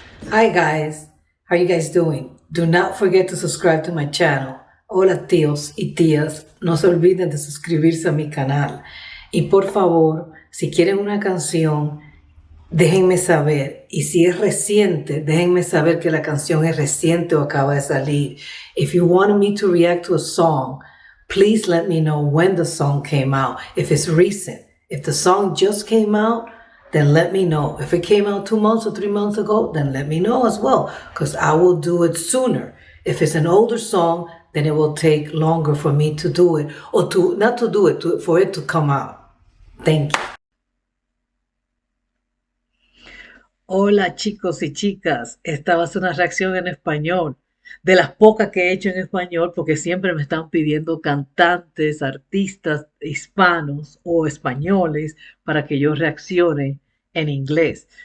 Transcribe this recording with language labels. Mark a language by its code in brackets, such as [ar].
[en] Hi guys, how you guys doing? Do not forget to subscribe to my channel. [es] Hola tíos y tías, no se olviden de suscribirse a mi canal. Y por favor, si quieren una canción, déjenme saber. Y si es reciente, déjenme saber que la canción es reciente o acaba de salir. [en] If you want me to react to a song, please let me know when the song came out. If it's recent, if the song just came out, then let me know. If it came out 2 months or 3 months ago, then let me know as well, because I will do it sooner. If it's an older song, then it will take longer for me to do it, or to not to do it, for it to come out. Thank you. [es] Hola chicos y chicas, esta va a ser una reacción en español, de las pocas que he hecho en español, porque siempre me están pidiendo cantantes, artistas hispanos o españoles para que yo reaccione en inglés.